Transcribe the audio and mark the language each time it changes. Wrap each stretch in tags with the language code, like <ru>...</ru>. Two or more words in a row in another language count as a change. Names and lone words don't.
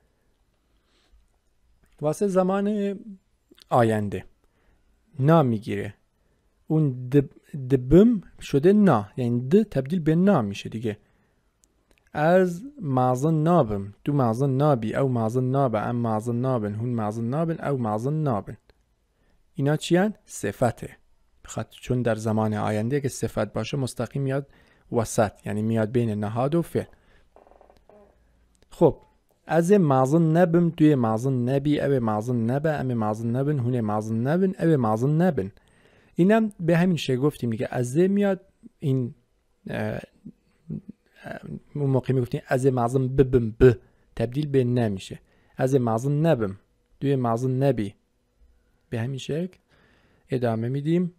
<fa>واسه زمان آینده نا میگیره، اون دبم شده نا، یعنی د تبدیل به نا میشه دیگه.</fa> <ku>از مازن نابم، دو مازن نابی، او مازن نابه، ام مازن نابن، هون مازن نابن، او مازن نابن.</ku> <fa>اینا چیان؟ صفته. بخاطر چون در زمان آینده که صفت باشه مستقیم میاد وسط، یعنی میاد بین نهاد و فعل.</fa> <ku>خب از مازن نبم، دوی مازن نبی، او مازن نبه، ام مازن نبن، هون مازن نبن، او مازن نبن.</ku> <fa>اینم به همین شکل گفتیم دیگه. از میاد، این اون موقع میگفتیم</fa> <ku>از مازن ببم،</ku> <fa>ب تبدیل به نمیشه.</fa> <ku>از مازن نبم، دوی مازن نبی، به همین شکل ادامه میدیم.</ku>